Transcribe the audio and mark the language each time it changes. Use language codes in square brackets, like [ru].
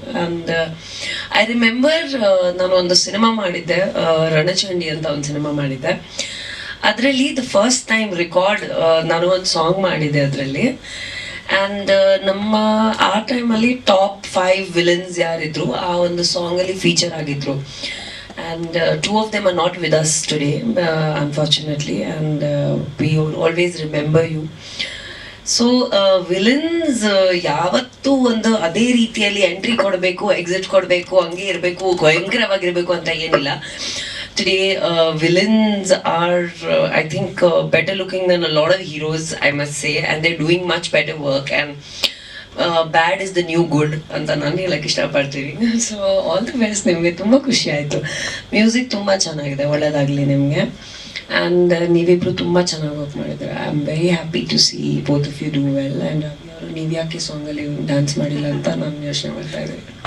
[en] and I remember [kn] ನಾನು ಒಂದು cinema ಮಾಡಿದ್ದೆ, ರಣಚಂಡಿ ಅಂತ ಒಂದು ಸಿನಿಮಾ ಮಾಡಿದ್ದೆ. ಅದರಲ್ಲಿ [en] the first time record [kn] ನಾನು ಒಂದು ಸಾಂಗ್ ಮಾಡಿದ್ದೆ ಅದರಲ್ಲಿ. ಆ್ಯಂಡ್ ನಮ್ಮ ಆ ಟೈಮಲ್ಲಿ ಟಾಪ್ 5 ವಿಲನ್ಸ್ ಯಾರಿದ್ರು ಆ ಒಂದು ಸಾಂಗಲ್ಲಿ ಫೀಚರ್ ಆಗಿದ್ರು. [en] And 2 of them are not with us today, unfortunately, and we always remember you. [kn] So villains ಯಾವತ್ತೂ ಒಂದು ಅದೇ ರೀತಿಯಲ್ಲಿ ಎಂಟ್ರಿ ಕೊಡಬೇಕು, ಎಕ್ಸಿಟ್ ಕೊಡಬೇಕು, ಹಂಗೆ ಇರಬೇಕು, ಭಯಂಕರವಾಗಿರಬೇಕು ಅಂತ ಏನಿಲ್ಲ. [en] Today, villains are, I think, better looking than a lot of heroes, I must say, and they're doing much better work. And bad is the new good [kn] ಅಂತ ನಾನು ಹೇಳಕ್ಕೆ ಇಷ್ಟಪಡ್ತೀನಿ. [en] So all the best. [kn] ನಿಮಗೆ ತುಂಬ ಖುಷಿ ಆಯಿತು. Music ತುಂಬ ಚೆನ್ನಾಗಿದೆ, ಒಳ್ಳೆಯದಾಗಲಿ ನಿಮಗೆ. ಆ್ಯಂಡ್ ನೀವಿಬ್ಬರು ತುಂಬ ಚೆನ್ನಾಗಿ ವರ್ಕ್ ಮಾಡಿದ್ದಾರೆ. [en] I am very happy to see both of you do well. And [kn] ನೀವು ಯಾಕೆ ಸಾಂಗಲ್ಲಿ ಡ್ಯಾನ್ಸ್ ಮಾಡಿಲ್ಲ ಅಂತ ನಾನು ಯೋಚನೆ ಮಾಡ್ತಾ ಇದ್ದೀನಿ.